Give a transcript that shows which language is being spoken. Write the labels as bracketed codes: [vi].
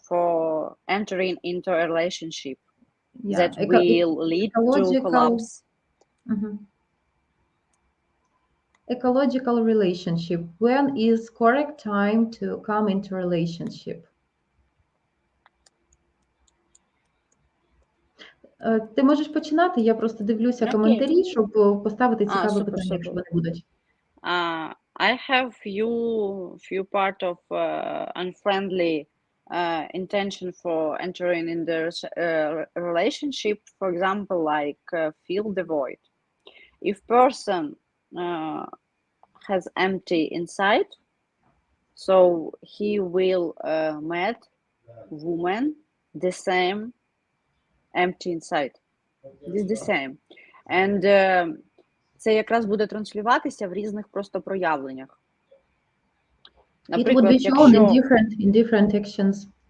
[en] for entering into a relationship that will lead to collapse? Ecological relationship. When is correct time to come into relationship? [uk] Ти можеш починати, я просто дивлюся коментарі, щоб поставити цікаве питання, якщо вони будуть. [en] I have few part of unfriendly intention for entering in the relationship, for example, like fill the void. If person has empty inside, so he will meet woman the same empty inside. This the same. [uk] And це якраз буде транслюватися в різних просто проявленнях. [en] Наприклад, it would be shown in different actions.